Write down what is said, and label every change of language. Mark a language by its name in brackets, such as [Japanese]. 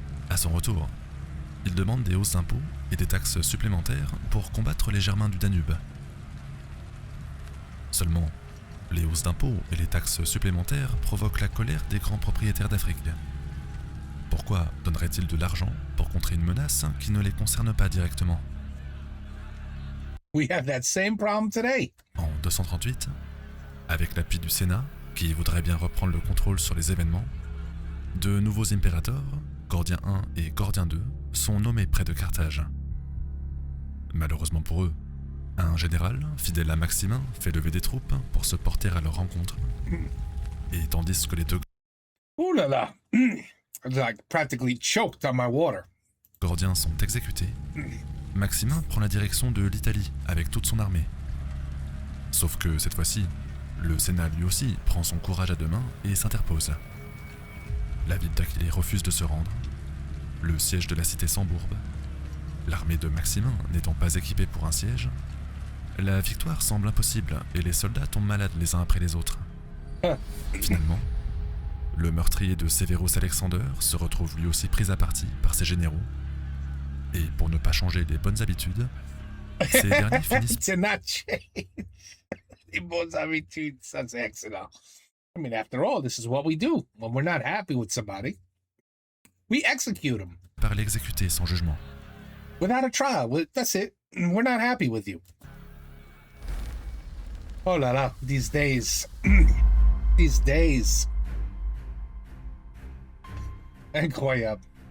[French] À son retour, il demande des hausses d'impôts et des taxes supplémentaires pour combattre les Germains du Danube. Seulement, les hausses d'impôts et les taxes supplémentaires provoquent la colère des grands propriétaires d'Afrique. Pourquoi donneraient-ils de l'argent pour contrer une menace qui ne les concerne pas directement? [English] We have that same problem today. [French] En 238, avec l'appui du Sénat, qui voudrait bien reprendre le contrôle sur les événements, de nouveaux impérators, Gordien I et Gordien II, sont nommés près de Carthage. Malheureusement pour eux, un général, fidèle à Maximin, fait lever des troupes pour se porter à leur rencontre. Et tandis que les deux Ooh la la. [English] Like practically choked on my water. [French] Gordiens sont exécutés, Maximin prend la direction de l'Italie avec toute son armée. Sauf que cette fois-ci, le Sénat lui aussi prend son courage à deux mains et s'interpose. La ville d'Aquilée refuse de se rendre. Le siège de la cité s'embourbe. L'armée de Maximin n'étant pas équipée pour un siège, la victoire semble impossible et les soldats tombent malades les uns après les autres. Finalement, le meurtrier de Severus Alexander se retrouve lui aussi pris à partie par ses généraux. Et pour ne pas changer les bonnes habitudes, ces derniers finissent [English] To not change. [French] Les bonnes habitudes, ça c'est excellent. [English] I mean, after all, this is what we do when we're not happy with somebody. We execute them [French] par l'exécuter sans jugement. [English] without a trial. That's it. We're not happy with you. Oh la la, these days. These days. [French] Incroyable.